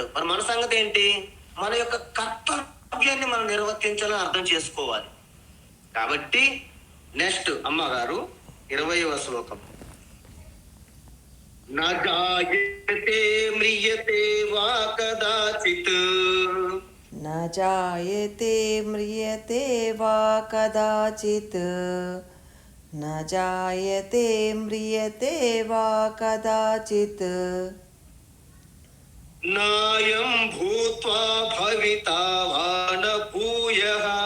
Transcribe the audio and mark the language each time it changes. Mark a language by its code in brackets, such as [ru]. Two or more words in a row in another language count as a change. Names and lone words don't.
[te] మరి మన సంగతి ఏంటి? మన యొక్క కర్తవ్యాన్ని మనం నిర్వర్తించాలని అర్థం చేసుకోవాలి. కాబట్టి నెక్స్ట్ అమ్మగారు 20వ శ్లోకం. [sa] నా జాయతే మ్రియతే వా కదాచిత్, न जायते म्रियते वा कदाचित्, न जायते म्रियते वा कदाचित्, नायं भूत्वा भविता वा न भूयः,